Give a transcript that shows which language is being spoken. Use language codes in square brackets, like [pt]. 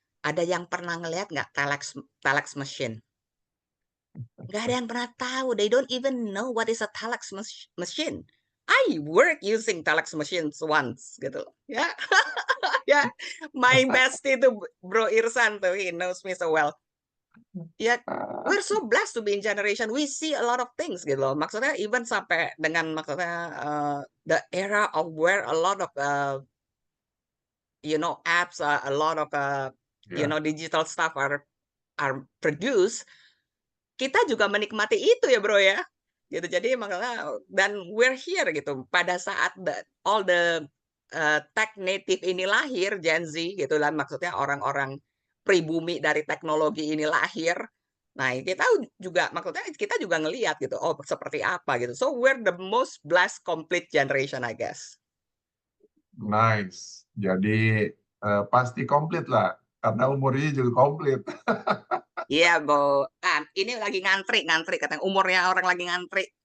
[id] Ada yang pernah ngeliat nggak telex machine? Nggak ada yang pernah tahu. [en] They don't even know what is a telex machine. I work using telex machines once [id] gitu. [en] Ya, ya. My bestie [id] itu [en] Bro Irsan [id] tuh, [en] he knows me so well. Ya, we're so blessed to be in generation. We see a lot of things [id] gitu loh. Maksudnya [en] even [id] sampai dengan maksudnya [en] the era of where a lot of apps, a lot of Ya. digital stuff are produced. [id] Kita juga menikmati itu ya bro ya. Gitu. Jadi makanya dan [en] we're here [id] gitu. Pada saat [en] all the tech native [id] ini lahir, Gen Z gitu lah, maksudnya orang-orang pribumi dari teknologi ini lahir. Nah, maksudnya kita juga ngelihat gitu, oh seperti apa gitu. [en] So we're the most blessed complete generation, I guess. Nice. [id] Jadi pasti komplit lah, karena umurnya juga komplit. Iya, Bo. Ini lagi ngantri katanya umurnya orang lagi ngantri.